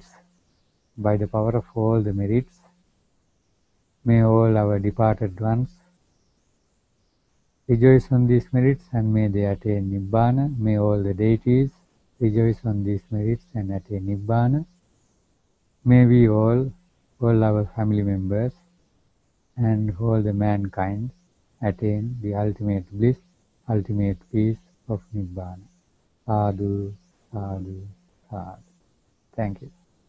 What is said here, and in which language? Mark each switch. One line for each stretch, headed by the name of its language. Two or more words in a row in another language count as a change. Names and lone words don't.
English: By the power of all the merits, may all our departed ones rejoice on these merits, and may they attain Nibbana. May all the deities rejoice on these merits and attain Nibbana. May we all our family members, and all the mankind attain the ultimate bliss, ultimate peace of Nibbana.
Pali: Sadhu, sadhu, sadhu.
English: Thank you.